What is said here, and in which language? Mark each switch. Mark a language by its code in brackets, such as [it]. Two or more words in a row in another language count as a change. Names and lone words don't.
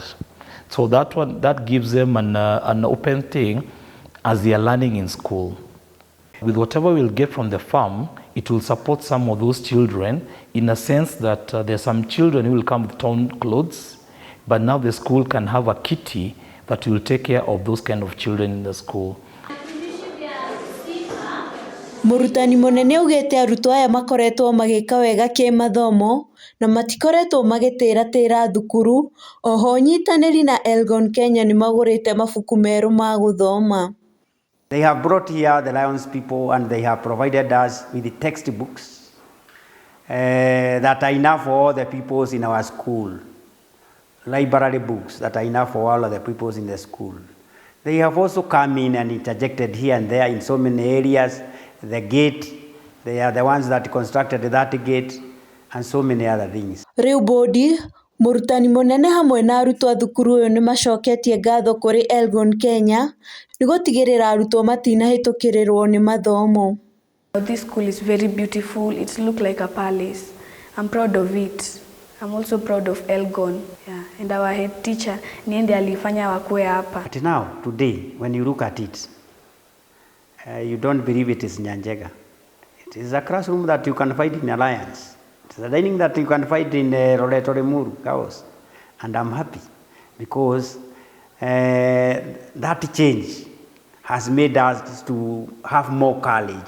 [en] So that gives them an open thing as they are learning in school. With whatever we'll get from the farm, it will support some of those children in a sense that there are some children who will come with torn clothes, but now the school can have a kitty that will take care of those kind of children in the school. [ki] Mũrutani mũnene augĩte arutwo aya makoretwo magĩka wega kĩmathomo na matikoretwo magĩtĩratĩra thukuru. Oho nyitanĩri na Elgon Kenya nĩ magũrĩte mabuku merũ ma gũthoma. [en] They have brought here the Lions people and they have provided us with the textbooks that are enough for all the pupils in our school. Library books that are enough for all of the pupils in the school. They have also come in and interjected here and there in so many areas. The gate, they are the ones that constructed that gate and so many other things. [ki] Rĩu bodi, mũrutani mũnene hamwe na arutwo a thukuru ũyũ nĩ macoketie ngatho kũrĩ Elgon Kenya nĩ gũtigĩrĩra arutwo matinahĩtũkĩrĩrwo nĩ mathomo. [en] This school is very beautiful. It looks like a palace. I'm proud of it. I'm also proud of Elgon. Yeah. And our head teacher, [sw] niende alifanya wakue hapa. [en] But now, today, when you look at it, you don't believe it is Nyanjega. It is a classroom that you can find in Alliance. It is a dining that you can find in Roleto Remuru House. And I'm happy because that change has made us to have more courage.